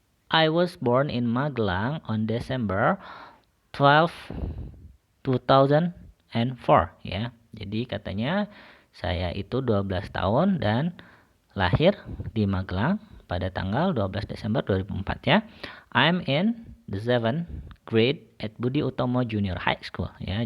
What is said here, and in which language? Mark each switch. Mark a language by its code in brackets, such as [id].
[en] I was born in Magelang on December 12, 2004 ya. [id] Jadi katanya saya itu 12 tahun dan lahir di Magelang pada tanggal 12 Desember 2004 ya. [en] I'm in the 7th grade at Budi Utomo Junior High School ya.